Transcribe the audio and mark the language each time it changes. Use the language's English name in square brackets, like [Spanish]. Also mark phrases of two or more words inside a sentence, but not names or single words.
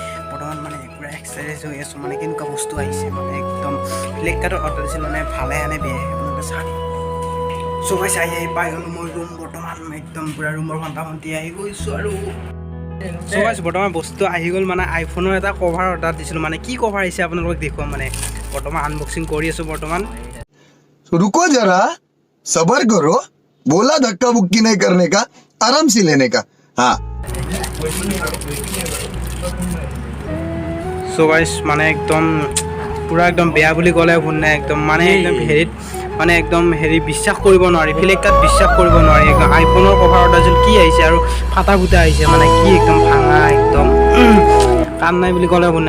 [Assamese] বৰ্তমান মানে পূৰা এক্সাইটেড হৈ আছোঁ মানে কেনেকুৱা বস্তু আহিছে মানে একদম ফ্লিপকাৰ্টত অৰ্ডাৰ দিছিলোঁ মানে ভালে আনে বেয়াই আপোনালোকে চাই। [English] so guys [Assamese] আহি পাই গ'লোঁ মই ৰুম বৰ্তমান একদম পূৰা ৰুমৰ ভণ্টি আহি গৈছোঁ আৰু [English] so guys [Assamese] বৰ্তমান বস্তু আহি গ'ল মানে আইফোনৰ এটা কভাৰ অৰ্ডাৰ দিছিলোঁ। মানে কি কভাৰ আহিছে আপোনালোকক দেখুৱাম মানে বৰ্তমান আনবক্সিং কৰি আছোঁ বৰ্তমান। [Hindi] रुको जरा सबर करो, बोला धक्का बुक्की नहीं करने का, आराम से लेने का। हाँ [English] so guys [Assamese] মানে একদম পূৰা একদম বেয়া বুলি ক'লে ভুল নাই। একদম মানে একদম হেৰিত মানে একদম বিশ্বাস কৰিব নোৱাৰি, ফ্লিপকাৰ্ট বিশ্বাস কৰিব নোৱাৰি। একদম আইফোনৰ কভাৰ অৰ্ডাৰ দিছিলোঁ কি আহিছে আৰু ফাটা ফুটা আহিছে মানে কি একদম ভাঙা একদম কাম নাই বুলি ক'লে ভুল নাই।